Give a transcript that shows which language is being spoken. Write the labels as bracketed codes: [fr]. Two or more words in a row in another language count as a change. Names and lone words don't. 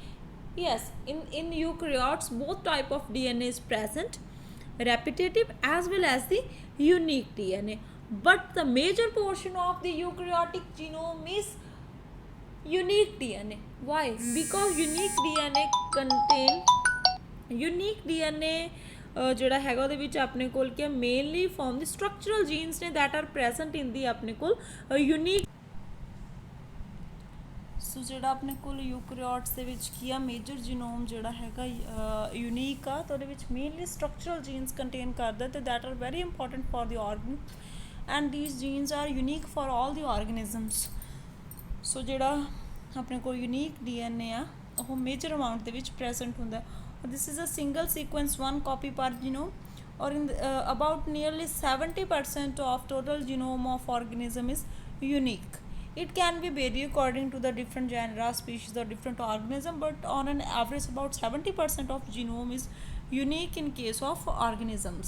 [en] Yes, in eukaryotes both type of DNA is present, repetitive as well as the unique DNA. But the major portion of the eukaryotic genome is unique DNA. Why? Because unique DNA [pa] ਜਿਹੜਾ ਹੈਗਾ ਉਹਦੇ ਵਿੱਚ ਆਪਣੇ ਕੋਲ ਕੀ [en] mainly form [pa] ਦੀ [en] structural genes [pa] ਨੇ [en] that are present in the [pa] ਆਪਣੇ ਕੋਲ unique। ਸੋ ਜਿਹੜਾ ਆਪਣੇ ਕੋਲ ਯੂਕੈਰੀਓਟਸ ਦੇ ਵਿੱਚ ਕੀ ਆ [en] major genome [pa] ਜਿਹੜਾ ਹੈਗਾ ਯੂਨੀਕ ਆ ਤਾਂ ਉਹਦੇ ਵਿੱਚ [en] mainly structural genes contain [pa] ਕਰਦਾ ਤੇ [en] that are very important for the organ and these genes are unique for all the organisms. [pa] ਸੋ ਜਿਹੜਾ ਆਪਣੇ ਕੋਲ ਯੂਨੀਕ DNA ਆ ਉਹ [en] major amount [pa] ਦੇ ਵਿੱਚ ਪ੍ਰੈਜ਼ੈਂਟ ਹੁੰਦਾ। [en] This is a single sequence, one copy per genome, or in about nearly 70% of total genome of organism is unique. It can be vary according to the different genera, species, or different organism, but on an average about 70% of genome is unique in case of organisms.